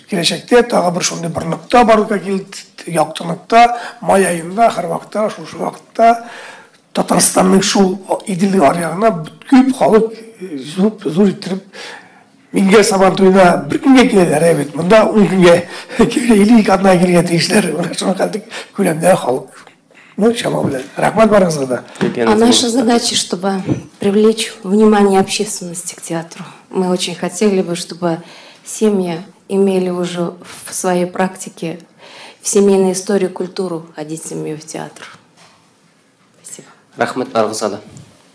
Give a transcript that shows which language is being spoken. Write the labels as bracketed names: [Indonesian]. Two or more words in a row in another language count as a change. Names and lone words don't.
[Tatar] Киләчәктә тагы бер шундый бер нокта барлыкка килде, яктылыкта, май айында, һәр шушы вакытта Татарстанның шул Идел аръягына күп халык зур иттереп миңгә Сабантуйда бер көнгә киләләр бит. Монда 10 көнгә, 52 атна килгән тиешләр. Шуңа кадәр күләмдә халык. Ну, чама белән. Рахмат барыгызга да. [Russian] А наша задача, чтобы привлечь внимание общественности к театру. Мы очень хотели бы, чтобы семьи имели уже в своей практике в семейной истории культуру ходить с семьей в театр. Спасибо. [Tatar] Рахмат барыңызға да.